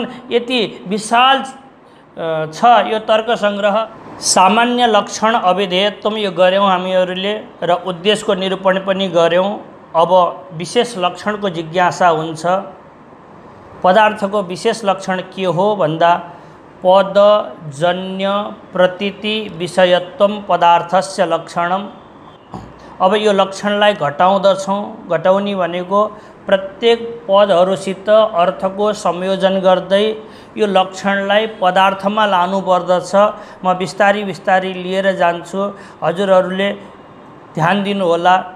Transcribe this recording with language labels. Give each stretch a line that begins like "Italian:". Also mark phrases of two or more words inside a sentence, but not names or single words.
Nepali: यति विशाल छ यो तर्क सङ्ग्रह। सामान्य लक्षण अविधेयत्व यो गऱ्यौँ हामीहरूले र उद्देश्यको निरूपण पनि गऱ्यौँ। अब विशेष लक्षणको जिज्ञासा हुन्छ। पदार्थको विशेष लक्षण के हो भन्दा
Sanskrit: पदजन्य प्रतीति विषयत्वम पदार्थस्य लक्षणम।
Nepali: अब यो लक्षणलाई घटाउँदछौँ। घटाउने भनेको प्रत्येक पदहरूसित अर्थको संयोजन गर्दै यो लक्षणलाई पदार्थमा लानुपर्दछ। म बिस्तारी लिएर जान्छु, हजुरहरूले ध्यान दिनुहोला।